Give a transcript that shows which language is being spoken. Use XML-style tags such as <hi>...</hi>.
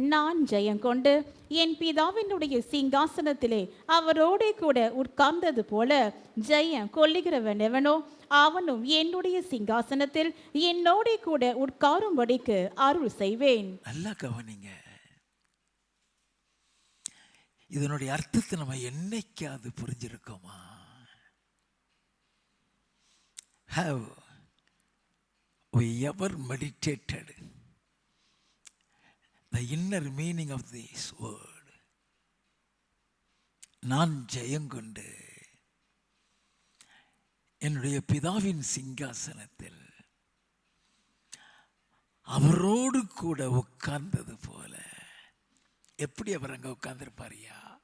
<ta>நான் ஜெயம் கொண்டு என் பிதாவினுடைய சிங்காசனத்திலே அவரோடே கூட உட்கார்ந்தது போல ஜெயம் கொள்ளுகிறவன் எவனோ அவனும் என்னுடைய சிங்காசனத்தில் என்னோடே கூட உட்காரும்படிக்கு அருள் செய்வேன். நல்லா கவனிங்க. இதனுடைய அர்த்தத்தை நம்ம என்னைக்காவது புரிஞ்சிருக்கோமா?</ta> <en>Have we ever meditated the inner meaning of this word?</en> <ta>நான் ஜெயங்கொண்டு என்னுடைய பிதாவின் சிங்காசனத்தில் அவரோடு கூட உட்கார்ந்தது போல. எப்படி அவர் அங்க உட்கார்ந்திருப்பாரியா?</ta>